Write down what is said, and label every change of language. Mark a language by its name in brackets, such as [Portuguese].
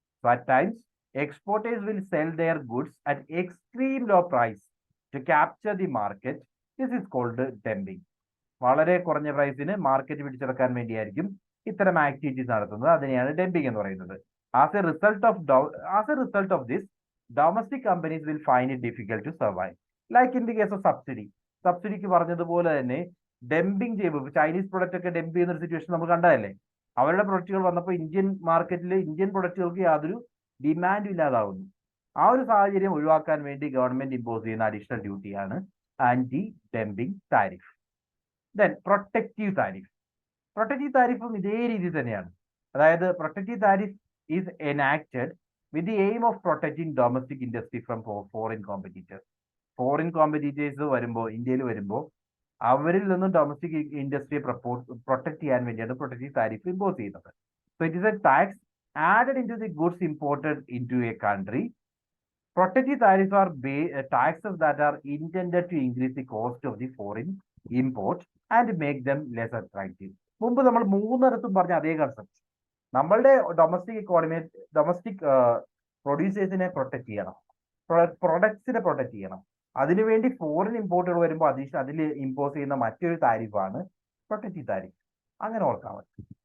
[English] So at times exporters will sell their goods at extreme low price to capture the market. This is called dumping. [Malayalam] വളരെ കുറഞ്ഞ പ്രൈസിന് market പിടിച്ചെടുക്കാൻ വേണ്ടിയായിരിക്കും ഇത്തരം activities നടത്തുന്നത്. അതിനെയാണ് dumping എന്ന് പറയുന്നത്. [English] As a result of this, domestic companies will find it difficult to survive. Like in the case of subsidy. [Malayalam] സബ്സിഡിക്ക് പറഞ്ഞതുപോലെ തന്നെ ഡംപിങ് ചെയ്യുമ്പോൾ ചൈനീസ് പ്രൊഡക്റ്റ് ഒക്കെ ഡംപ് ചെയ്യുന്ന ഒരു സിറ്റുവേഷൻ നമുക്ക് കണ്ടതല്ലേ. അവരുടെ പ്രൊഡക്റ്റുകൾ വന്നപ്പോൾ ഇന്ത്യൻ മാർക്കറ്റിൽ ഇന്ത്യൻ പ്രൊഡക്റ്റുകൾക്ക് യാതൊരു ഡിമാൻഡും ഇല്ലാതാവുന്നു. ആ ഒരു സാഹചര്യം ഒഴിവാക്കാൻ വേണ്ടി ഗവൺമെന്റ് ഇമ്പോസ് ചെയ്യുന്ന അഡീഷണൽ ഡ്യൂട്ടിയാണ് anti dumping tariff. Then protective tariff. Protective താരിഫും ഇതേ രീതി തന്നെയാണ്. [English] അതായത് protective tariff is enacted with the aim of protecting domestic industry from foreign competitors. [Malayalam] Foreign competitors വരുമ്പോൾ ഇന്ത്യയിൽ വരുമ്പോൾ അവരിൽ നിന്നും ഡൊമസ്റ്റിക് ഇൻഡസ്ട്രിയെ പ്രൊട്ടക്ട് ചെയ്യാൻ വേണ്ടിയാണ് പ്രൊട്ടക്റ്റീവ് താരിഫ് ഇമ്പോസ് ചെയ്യുന്നത്. [English] So it is a tax added into the goods imported into a country. Protective tariffs are taxes that are intended to increase the cost of the foreign import and make them less attractive. [Malayalam] മുമ്പ് നമ്മൾ മൂന്നിടത്തും പറഞ്ഞ അതേ concept. നമ്മളുടെ domestic economy, domestic പ്രൊഡ്യൂസേഴ്സിനെ protect ചെയ്യണം, പ്രൊഡക്ട്സിനെ protect ചെയ്യണം. അതിനുവേണ്ടി foreign ഇമ്പോർട്ടുകൾ വരുമ്പോൾ അതിൽ ഇമ്പോസ് ചെയ്യുന്ന മറ്റൊരു താരിഫാണ് പ്രൊട്ടക്റ്റീവ് താരിഫ്. അങ്ങനെ ഓർക്കാൻ പറ്റും.